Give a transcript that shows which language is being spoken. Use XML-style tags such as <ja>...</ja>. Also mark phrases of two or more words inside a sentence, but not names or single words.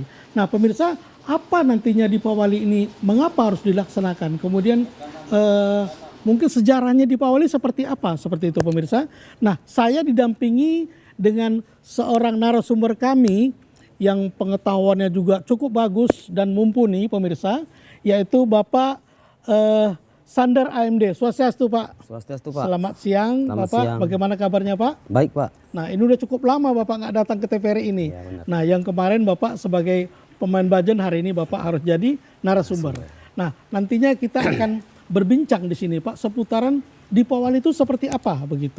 <id>Nah pemirsa, apa nantinya Dipawali ini, mengapa harus dilaksanakan, kemudian mungkin sejarahnya Dipawali seperti apa, seperti itu pemirsa. Nah saya didampingi dengan seorang narasumber kami yang pengetahuannya juga cukup bagus dan mumpuni pemirsa, yaitu Bapak Sander AMD. Swastiastu Pak. Swastiastu Pak. Selamat siang. Selamat Bapak, siang. bagaimana kabarnya Pak? Baik Pak. Nah ini udah cukup lama Bapak nggak datang ke TVRI ini. Ya, benar. Nah yang kemarin Bapak sebagai pemain bajen, hari ini Bapak harus jadi narasumber. Nah nantinya kita akan berbincang di sini Pak seputaran Dipawali itu seperti apa begitu.</id>